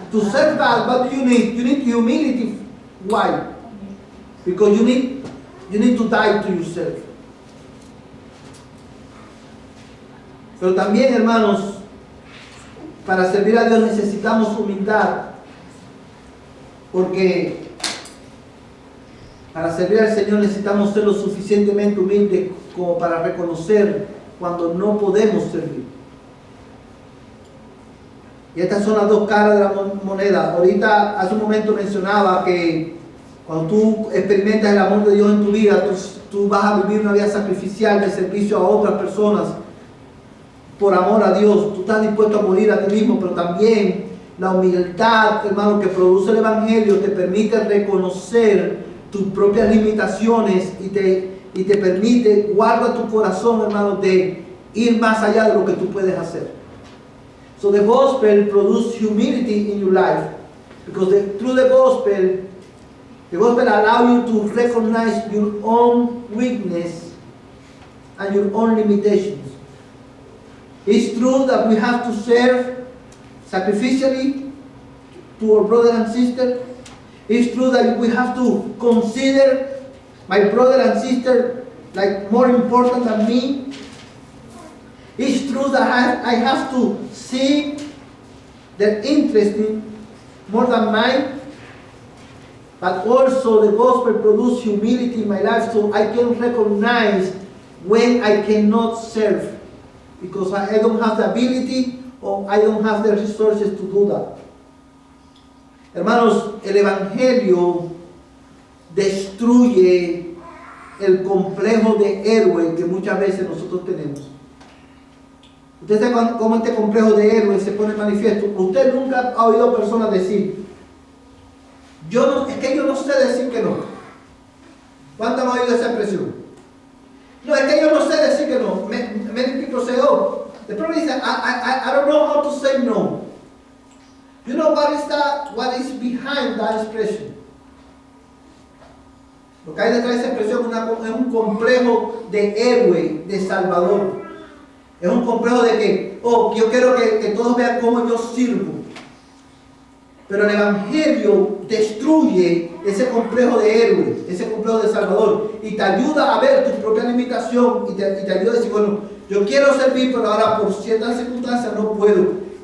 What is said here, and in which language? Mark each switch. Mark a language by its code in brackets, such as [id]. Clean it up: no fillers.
[en] To serve God, what do you need? You need humility. Why? Because you need to die to yourself. [es] Pero también, hermanos, para servir a Dios necesitamos humildad. Porque para servir al Señor necesitamos ser lo suficientemente humildes como para reconocer cuando no podemos servir. Y estas son las dos caras de la moneda. Ahorita, hace un momento mencionaba que cuando tú experimentas el amor de Dios en tu vida, tú vas a vivir una vida sacrificial de servicio a otras personas por amor a Dios. Tú estás dispuesto a morir a ti mismo, pero también la humildad, hermano, que produce el Evangelio te permite reconocer tus propias limitaciones y te permite, guarda tu corazón, hermano, de ir más allá de lo que tú puedes hacer. [en] So the gospel produces humility in your life, because through the gospel allows you to recognize your own weakness and your own limitations. It's true that we have to serve sacrificially to our brother and sister. It's true that we have to consider my brother and sister like more important than me. It's true that I have to see their interest in more than mine. But also the gospel produces humility in my life, so I can recognize when I cannot serve because I don't have the ability or I don't have the resources to do that. [es] Hermanos, el Evangelio destruye el complejo de héroe que muchas veces nosotros tenemos. Usted sabe cómo este complejo de héroe se pone en manifiesto. Usted nunca ha oído personas decir, es que yo no sé decir que no. ¿Cuántos han oído esa expresión? No, es que yo no sé decir que no. [en] Many people say, oh, the problem is that I don't know how to say no. You know what is behind that expression? [es] Lo que hay detrás de esa expresión es un complejo de héroe, de salvador. Es un complejo de que, yo quiero que todos vean cómo yo sirvo. Pero el Evangelio destruye ese complejo de héroe, ese complejo de salvador, y te ayuda a ver tu propia limitación y te ayuda a decir, bueno, yo quiero servir, pero ahora por ciertas circunstancias no puedo.